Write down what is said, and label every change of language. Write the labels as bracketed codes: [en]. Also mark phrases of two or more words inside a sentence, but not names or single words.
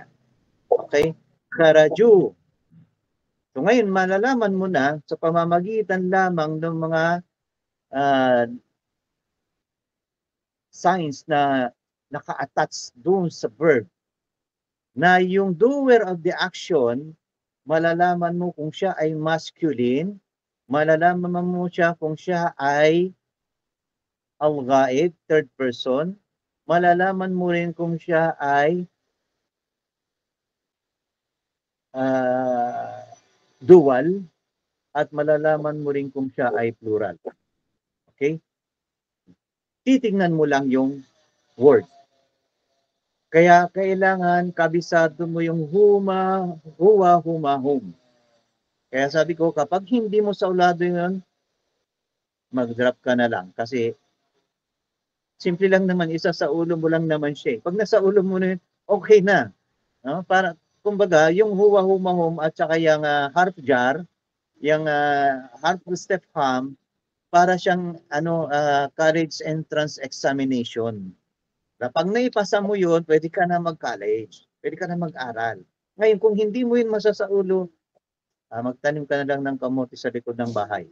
[tl] Okay? Kharaju. So ngayon, malalaman mo na sa pamamagitan lamang ng mga signs na naka-attach doon sa verb na yung [en] doer of the action, [tl] malalaman mo kung siya ay masculine, malalaman mo siya kung siya ay al-ghaib, [en] third person, [tl] malalaman mo rin kung siya ay dual, at malalaman mo rin kung siya ay plural. Okay? Titingnan mo lang yung word. Kaya kailangan kabisado mo yung [ar] هما هو هما هم. [tl] Kaya sabi ko, kapag hindi mo saulado yun, mag-drop ka na lang. Kasi simple lang naman, isa sa ulo mo lang naman siya. Pag nasa ulo mo na yun, okay na. No? Para, kumbaga, yung [ar] هو هما هم [tl] at saka yung [ar] حرف جر, [tl] yung harf step ham, para siyang [en] college entrance examination. [tl] Pag naipasa mo yun, pwede ka na mag-college. Pwede ka na mag-aral. Ngayon, kung hindi mo yun masasaulo, magtanim ka na lang ng kamote sa likod ng bahay.